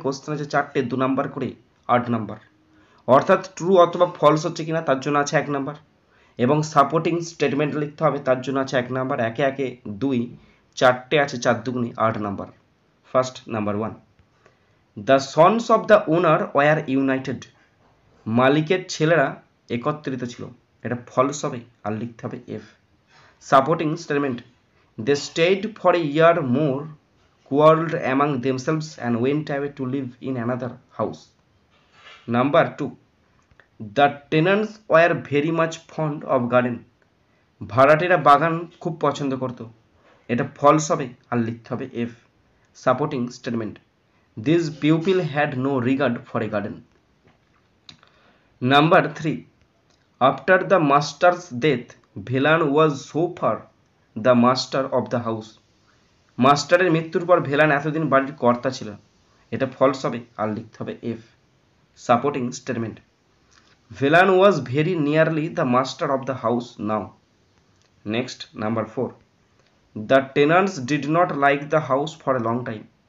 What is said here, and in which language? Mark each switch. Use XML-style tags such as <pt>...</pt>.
<bn>Question আছে 4টে, 2 number করে 8 number, অর্থাৎ ট্রু অথবা ফলস হচ্ছে কিনা তার জন্য আছে 1 নাম্বার, এবং সাপোর্টিং স্টেটমেন্ট লিখতে হবে তার জন্য আছে 1 নাম্বার। একে একে 2, 4টে আছে, 4 দুগুণে 8 number.</bn> <en>First number 1, the sons of the owner were united.</en> <bn>মালিকের ছেলেরা একত্রিত ছিল, এটা ফলস হবে আর লিখতে হবে F.</bn> <en>Supporting statement, they stayed for a year more, quarreled among themselves and went away to live in another house. Number 2, the tenants were very much fond of garden.</en> <bn>ভাড়াটেরা বাগান খুব পছন্দ করত, এটা ফলস হবে আর লিখতে হবে F.</bn> <en>Supporting statement, this pupil had no regard for a garden. Number 3, after the master's death, Velan was so far the master of the house.</en> <bn>মাস্টারের মৃত্যুর পর ভেলান এতদিন বাড়ির কর্তা ছিল, এটা ফলস হবে আর লিখতে হবে F.</bn> <en>Supporting statement, Velan was very nearly the master of the house now. Next number 4, the tenants did not like the house for a long time.</en>